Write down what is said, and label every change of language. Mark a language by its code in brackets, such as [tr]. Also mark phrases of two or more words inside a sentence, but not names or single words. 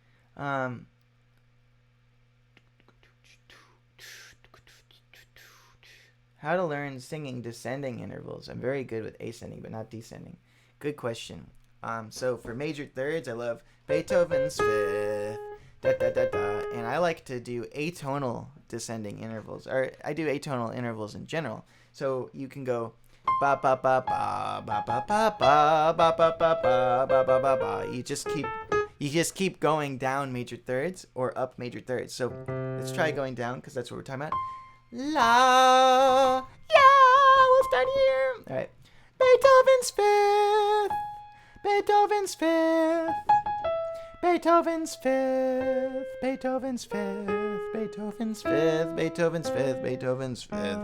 [en] How to learn singing descending intervals. I'm very good with ascending, but not descending. Good question. So for major thirds, I love Beethoven's Fifth, da da da da, and I like to do atonal descending intervals, or I do atonal intervals in general. So you can go ba ba ba ba ba ba ba ba ba ba ba ba ba ba ba ba. You just keep going down major thirds or up major thirds. So let's try going down, because that's what we're talking about. La, yeah, we'll start here. All right. Beethoven's Fifth, Beethoven's Fifth, Beethoven's Fifth, Beethoven's Fifth, Beethoven's Fifth, Beethoven's Fifth, Beethoven's Fifth.